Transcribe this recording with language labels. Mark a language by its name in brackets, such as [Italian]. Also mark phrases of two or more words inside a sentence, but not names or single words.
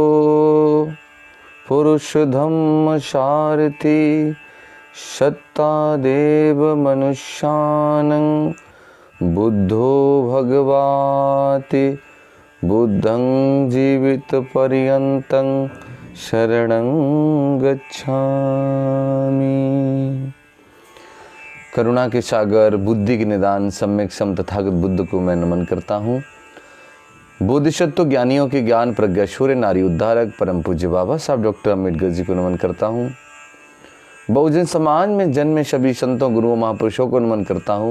[Pali] पुरुषधम्मसारथि सत्तादेव मनुष्यानं बुद्धो भगवाति बुद्धं जीवितपर्यन्तं शरणं गच्छामि। [Hindi] करुणा के सागर, बुद्धि के निदान, सम्यक सम तथागत बुद्ध को मैं नमन करता हूँ। बोधिसत्व ज्ञानियों के ज्ञान प्रज्ञा शूर्य नारी उद्धारक परम पूज्य बाबा साहब डॉक्टर अम्बेडकर जी को नमन करता हूँ। बहुजन समाज में जन्मे सभी संतों गुरुओं महापुरुषों को नमन करता हूँ।